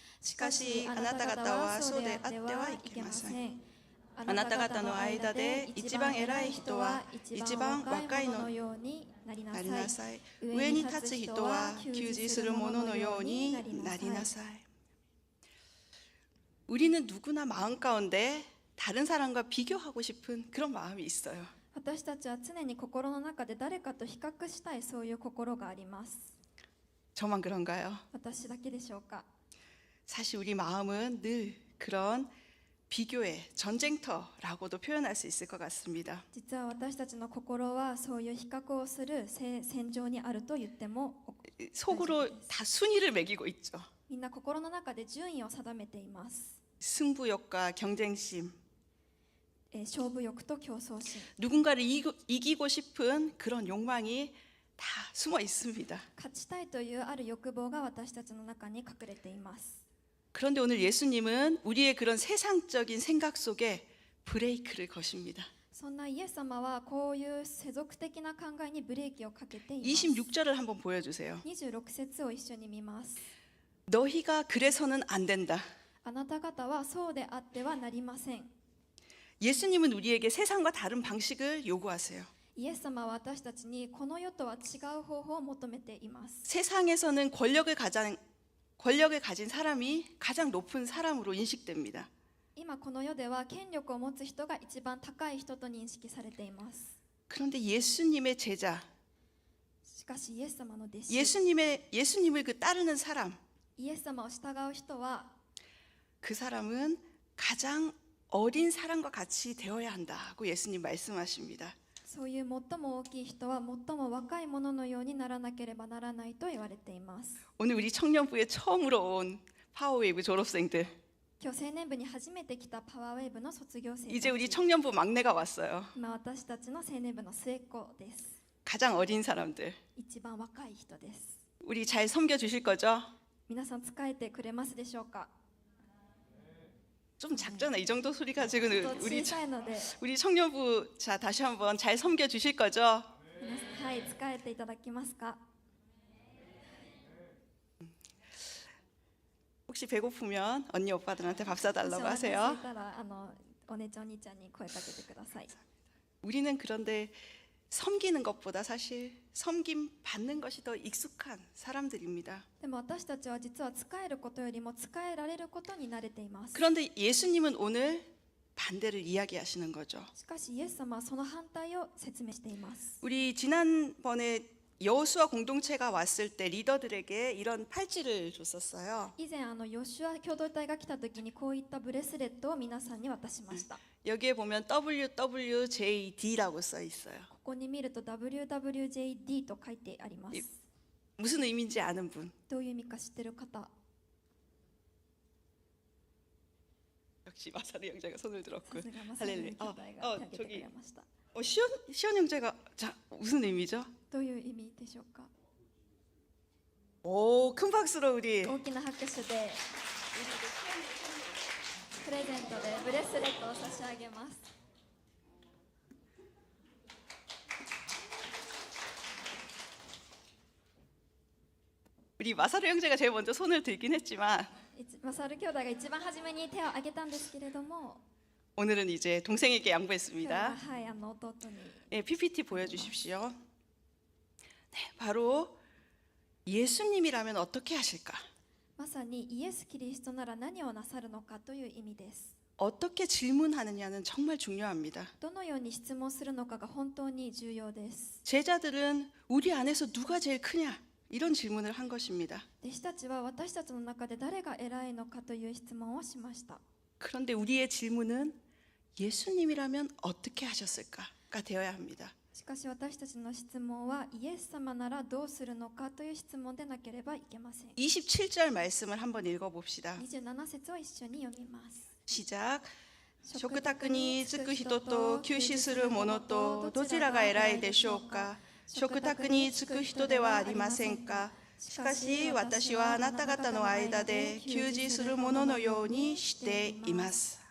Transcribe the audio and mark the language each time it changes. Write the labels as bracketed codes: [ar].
[ja] しかしあなた方はそうであってはいけません。あなた方の間で一番偉い人は一番若いのようになりなさい。上に立つ人は給仕する者のようになりなさい。 [ko] 우리는 누구나 마음 가운데 다른 사람과 비교하고 싶은 그런 마음이 있어요. [ja] 私たちは常に心の中で誰かと比較したいそういう心があります。 [ko] 저만 그런가요? [ja] 私だけでしょうか。 [ko] 사실 우리 마음은 늘 그런 비교의 전쟁터라고도 표현할 수 있을 것 같습니다. [ja] 実は私たちの心はそういう比較をする戦場にあると言っても [ko] 속으로 다 순위를 매기고 있죠. [ja] みんな心の中で順位を定めています。 [ko] 승부욕과 경쟁심, [ja] 勝負欲と競争心、 [ko] 누군가를 이기고 싶은 그런 욕망이 다 숨어 있습니다. [ja] 勝ちたいというある欲望が私たちの中に隠れています。 [ko] 그런데 오늘 예수님은 우리의 그런 세상적인 생각 속에 브레이크를 거십니다. [ja] そんなイエス様はこういう世俗的な考えにブレーキをかけています。 [ko] 26절을 한번 보여주세요. [ja] 26節を一緒に見ます。 [ko] 너희가 그래서는 안 된다. [ja] あなた方はそうであってはなりません。 [ko] 예수님은 우리에게 세상과 다른 방식을 요구하세요. [ja] イエス様は私たちにこの世とは違う方法を求めています。 [ko] 세상에서는 권력을 가진 사람이 가장 높은 사람으로 인식됩니다. [ja] 今この世では権力を持つ人が一番高い人と認識されています。 [ko] 그런데 예수님의 제자, [ja] かしイエス様の弟子、 [ko] 예수님을 그 따르는 사람, [ja] イエス様を従う人は [ko] 그 사람은 가장 어린 사람과 같이 되어야 한다고 예수님 말씀하십니다. [ja] そういう最も大きい人は最も若い者のようにならなければならないと言われています。 [ko] 오늘 우리 청년부에 처음으로 온 파워웨이브 졸업생들, [ja] 今日青年部に初めて来たパワーウェーブの卒業生た [ko] 이제 우리 [ja] ち、 [ko] 청년부 막내가 왔어요. [ja] 今私たちの青年部の末っ子です。 [ko] 가장 어린 사람들. [ja] 一番若い人です。 [ko] 우리 잘 섬겨주실 거죠? [ja] 皆さん使えてくれますでしょうか。 [ko] 좀 작잖아. 이 정도 소리 가지고는 [ja] ちょっと小さいので、 [ko] 우리 청년부 자 다시 한번 잘 섬겨주실 거죠? [ja] 皆さん、はい、使えていただけますか。 [ko] 혹시 배고프면 언니 오빠들한테 밥 [ja] もし [ko] 사달라고 [ja] お腹空い [ko] 하세요. [ja] たらお姉ちゃんお兄ちゃんに声かけてください。 [ko] 우리는 그런데 섬기는 것보다 사실 섬김 받는 것이 더 익숙한 사람들입니다. [ja] でも私たちは実は使えることよりも使えられることに慣れています。 [ko] 그런데 예수님은 오늘 반대를 이야기하시는 거죠. [ja] しかしイエス様はその反対を説明しています。 [ko] 우리 지난번에 여호수아 공동체가 왔을 때 리더들에게 이런 팔찌를 줬었어요. [ja] 以前ヨシュア共同体が来た時にこういったブレスレットを皆さんに渡しました。 [ko] 여기에 보면 WWJD라고 써 있어요. [ja] ここに見ると WWJD と書いてあります。 [ko] 무슨 의미인지 아는 분? [ja] どういう意味か知ってる方。 [ko] 역시 마사르 형제가 손을 [ja] さ [ko] 들었군. [ja] すがまさに兄 [ko] 할렐루야. [ja] 弟が手を挙げてくれました。 [ko] 시원 형제가 자 무슨 의미죠? [ja] どういう意味でしょうか。 [ko] 오, 큰 박수로 우리 [ja] 大きな拍手でプレゼントでブレスレットを差し上げます。 [ko] 우리 마사르 형제가 제일 먼저 손을 들긴 했지만 [ja] マサル兄弟が一番初めに手を挙げたんですけれども、 [ko] 오늘은 이제 동생에게 [ja] 今日は [ko] 양보했습니다. [ja] はい弟に [ko] 네, PPT 보여주십시오. 네, 바로 예수님이라면 어떻게 하실까? [ja] まさにイエス・キリストなら何をなさるのかという意味です。 [ko] 어떻게 질문하느냐는 정말 중요합니다. [ja] どのように質問するのかが本当に重要です。 [ko] 제자들은 우리 안에서 누가 제일 크냐? 이런 질문을 한 것입니다. [ja] 弟子たちは私たちの中で誰が偉いのかという質問をしました。 [ko] 그런데 우리의 질문은 예수님이라면 어떻게 하셨을까가 되어야 합니다. [ja] しかし私たちの質問はイエス様ならどうするのかという質問でなければいけません。 [ko] 27절 말씀을 한번 읽어봅시다. [ja] 27節を一緒に読みます。 [ko] 시작. [ja] 食卓に着く人と休止する者とどちらが偉いでしょうか。食卓に着く人ではありませんか。しかし私はあなた方の間で給仕する者のようにしています。